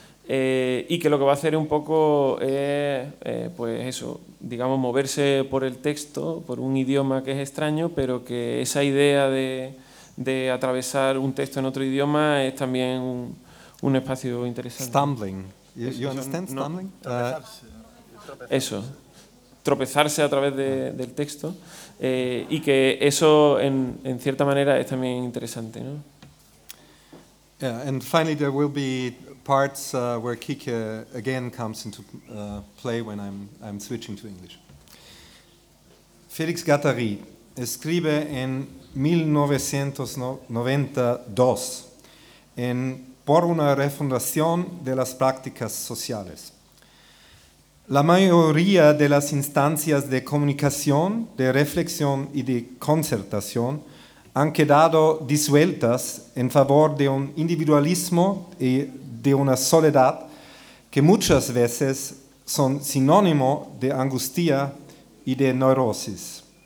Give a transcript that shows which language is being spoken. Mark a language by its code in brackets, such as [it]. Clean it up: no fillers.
[es] Y que lo que va a hacer un poco es, pues eso, digamos, moverse por el texto, por un idioma que es extraño, pero que esa idea de atravesar un texto en otro idioma es también un espacio interesante. [en] Stumbling. You understand stumbling? [es] Eso. Tropezarse a través del texto. Y que eso, en cierta manera, es también interesante, ¿no? [en] Yeah, and finally there will be parts where Kike again comes into play when I'm switching to English. [es] Félix Guattari escribe en 1992 en Por una refundación de las prácticas sociales. La mayoría de las instancias de comunicación, de reflexión y de concertación han quedado disueltas en favor de un individualismo y de una soledad que muchas veces son sinónimo de angustia y de neurosis.